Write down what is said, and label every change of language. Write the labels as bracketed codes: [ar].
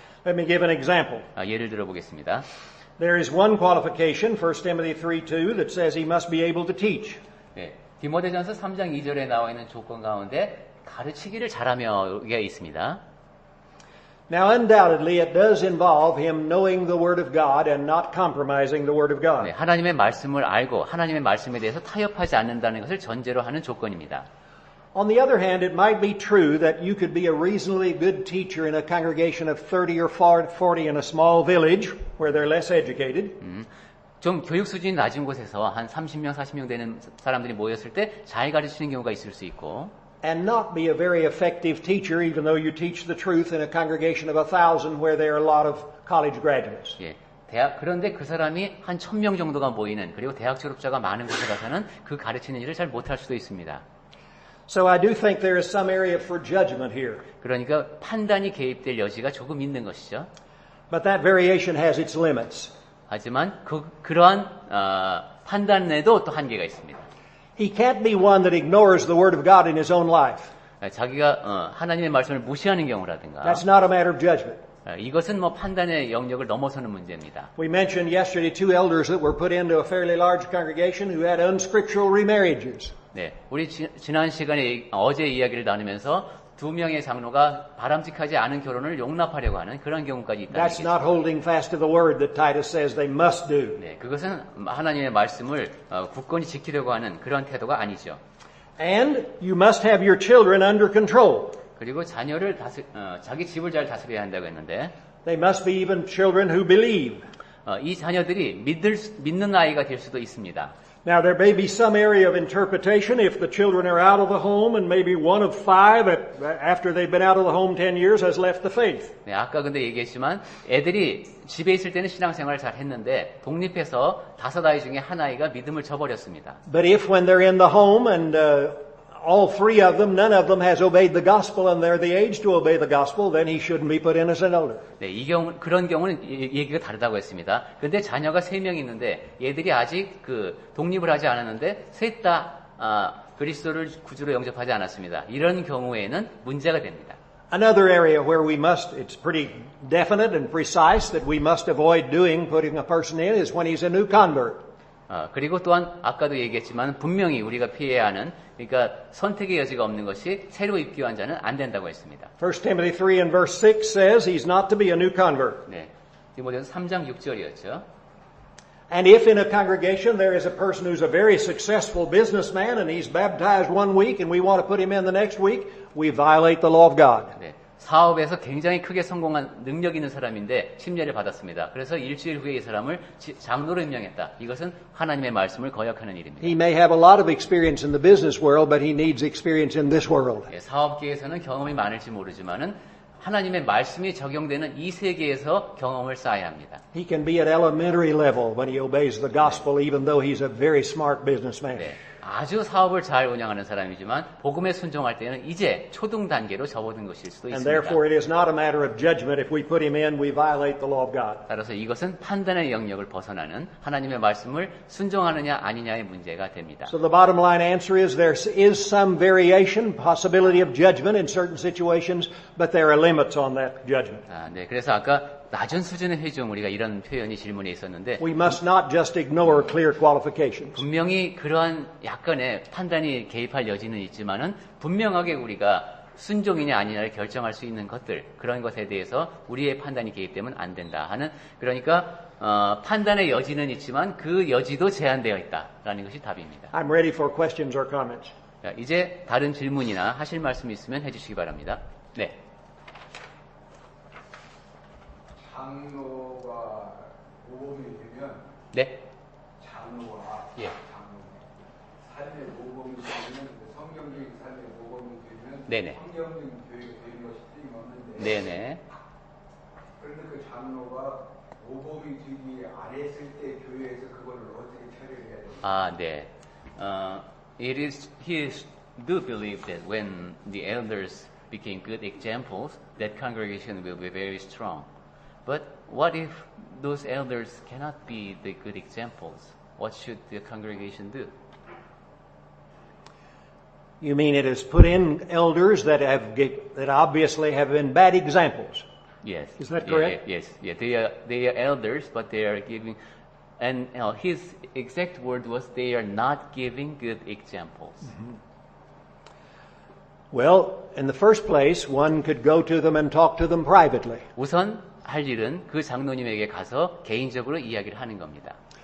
[en] Let me give an example. [ko] 예를 들어 보겠습니다. [en] There is one qualification, 1 Timothy 3:2, that says he must be able to teach. [ko] 네, 디모데전서 3장 2절에 나와 있는 조건 가운데 가르치기를 잘하며가 있습니다. [en] Now, undoubtedly, it does involve him knowing the Word of God and not compromising the Word of God. [ko] 네, 하나님의 말씀을 알고 하나님의 말씀에 대해서 타협하지 않는다는 것을 전제로 하는 조건입니다. [en] On the other hand, it might be true that you could be a reasonably good teacher in a congregation of 30 or 40 in a small village where they're less educated. [ko] 좀 교육 수준이 낮은 곳에서 한 30명, 40명 되는 사람들이 모였을 때 잘 가르치는 경우가 있을 수 있고 [en] And not be a very effective teacher even though you teach the truth in a congregation of 1,000 where there are a lot of college graduates. [ko] 예, 그런데 그 사람이 한 1,000명 정도가 모이는 그리고 대학 졸업자가 많은 곳에 가서는 그 가르치는 일을 잘 못할 수도 있습니다. [en] So I do think there is some area for judgment here. [ko] 그러니까 판단이 개입될 여지가 조금 있는 것이죠. [en] But that variation has its limits. [ko] 하지만 그러한 판단에도 또 한계가 있습니다. [en] He can't be one that ignores the Word of God in his own life. [ko] 자기가 하나님의 말씀을 무시하는 경우라든가 [en] That's not a matter of judgment. [ko] 이것은 판단의 영역을 넘어서는 문제입니다. [en] We mentioned yesterday two elders that were put into a fairly large congregation who had unscriptural remarriages. [ko] 네, 우리 지난 시간에 어제 이야기를 나누면서 두 명의 장로가 바람직하지 않은 결혼을 용납하려고 하는 그런 경우까지 있다는 [en] That's [ko] 얘기죠. [en] not holding fast to the word that Titus says they must do. [ko] 네, 그것은 하나님의 말씀을 굳건히 지키려고 하는 그런 태도가 아니죠. [en] And you must have your children under control. [ko] 그리고 자녀를 자기 집을 잘 다스려야 한다고 했는데 [en] They must be even children who believe. [ko] 이 자녀들이 믿는 아이가 될 수도 있습니다. [en] Now, there may be some area of interpretation if the children are out of the home and maybe one of five after they've been out of the home 10 years has left the faith. [ko] 네, 아까 근데 얘기했지만 애들이 집에 있을 때는 신앙생활을 잘 했는데 독립해서 5아이 중에 한 아이가 믿음을 저버렸습니다. [en] But if when they're in the home and all three of them, none of them has obeyed the gospel and they're the age to obey the gospel, then he shouldn't be put in as an elder. [ko] 네, 그런 경우는 얘기가 다르다고 했습니다. 근데 자녀가 3명 있는데 얘들이 아직 독립을 하지 않았는데 셋 다 그리스도를 구주로 영접하지 않았습니다. 이런 경우에는 문제가 됩니다. [en] Another area where it's pretty definite and precise that we must avoid putting a person in is when he's a new convert. [ko] 그리고 또한 아까도 얘기했지만 분명히 우리가 피해야 하는 그러니까 선택의 여지가 없는 것이 새로 입교한 자는 안 된다고 했습니다. [en] 1 Timothy 3 and verse 6 says he's not to be a new convert. [ko] 네, 디모데후서 3장 6절이었죠. [en] And if in a congregation there is a person who's a very successful businessman and he's baptized one week and we want to put him in the next week, we violate the law of God. [ko] 네, 사업에서 굉장히 크게 성공한 능력 있는 사람인데 침례를 받았습니다. 그래서 일주일 후에 이 사람을 장로로 임명했다. 이것은 하나님의 말씀을 거역하는 일입니다. [en] He may have a lot of experience in the business world, but he needs experience in this world. [ko] 네, 사업계에서는 경험이 많을지 모르지만은 하나님의 말씀이 적용되는 이 세계에서 경험을 쌓아야 합니다. [en] He can be at elementary level when he obeys the gospel, even though he's a very smart businessman. [ko] 네, 아주 사업을 잘 운영하는 사람이지만 복음에 순종할 때는 이제 초등 단계로 접어든 것일 수도 [en] And [ko] 있습니다. [en] therefore it is not a matter of judgment. If we put him in, we violate the law of God. [ko] 따라서 이것은 판단의 영역을 벗어나는 하나님의 말씀을 순종하느냐 아니냐의 문제가 됩니다. [en] So the bottom line answer is there is some variation, possibility of judgment in certain situations, but there are limits on that judgment. [ko] 네, 그래서 아까 낮은 수준의 회중 우리가 이런 표현이 질문에 있었는데 [en] We must not just ignore clear qualifications. [ko] 분명히 그러한 약간의 판단이 개입할 여지는 있지만은 분명하게 우리가 순종이냐 아니냐를 결정할 수 있는 것들 그런 것에 대해서 우리의 판단이 개입되면 안 된다 하는 그러니까 판단의 여지는 있지만 그 여지도 제한되어 있다라는 것이 답입니다. [en] I'm ready for questions or comments. [ko] 자, 이제 다른 질문이나 하실 말씀이 있으면 해주시기 바랍니다. 네. 장로가 모범이 되면 네. 장로와 예. 삶의 모범이 되면 성경적인 삶의 모범이 되면 네네. 성경적인 교회가 되는 것이 틀림없는데 네네. 그런데 그 장로가 모범이 되기 안 했을 때 교회에서 그거를 어떻게 처리를 해야 됩니까? 네. [en] He do believe that when the elders became good examples, that congregation will be very strong. But what if those elders cannot be the good examples? What should the congregation do? You mean it has put in elders that obviously have been bad examples? Yes. Is that correct? Yes. Yeah. They are elders, but they are giving, and his exact word was they are not giving good examples. Mm-hmm. Well, in the first place, one could go to them and talk to them privately. [ko] 우선 할 일은 그 장로님에게 가서 개인적으로 이야기를 하는 겁니다.